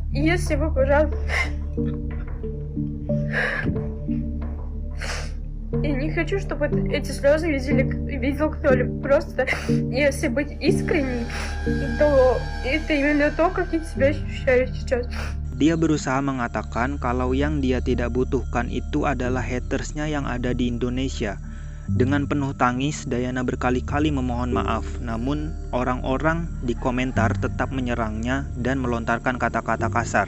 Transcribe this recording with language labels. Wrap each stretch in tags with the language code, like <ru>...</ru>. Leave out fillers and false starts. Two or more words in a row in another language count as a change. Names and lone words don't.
<ru>Если вы, пожалуйста... Я не хочу, чтобы эти слезы видел кто-либо. Просто, если быть искренней, то это именно то, как я себя ощущаю сейчас.</ru> <id>Dia berusaha mengatakan kalau yang dia tidak butuhkan itu adalah hatersnya yang ada di Indonesia. Dengan penuh tangis, Dayana berkali-kali memohon maaf, namun orang-orang di komentar tetap menyerangnya dan melontarkan kata-kata kasar.</id>